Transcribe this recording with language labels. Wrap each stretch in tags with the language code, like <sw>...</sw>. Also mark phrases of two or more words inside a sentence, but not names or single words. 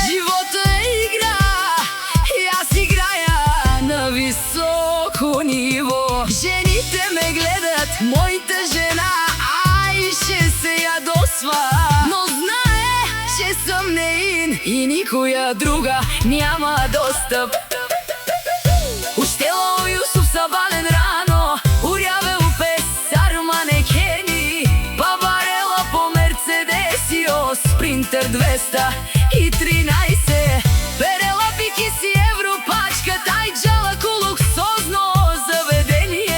<bg>Живота е игра и аз играя на високо ниво. Жените ме гледат, моята жена Айше се ядосва, но знае, че съм неин и никоя друга няма достъп.</bg> <rom>Uštelo Jusuf Zabalen rano, urjavel pesar manekeni, Babarela po Mercedesi, o Sprinter 213. Berela Biki si Evropačka, taj džala ko luksozno zavedenije.</rom>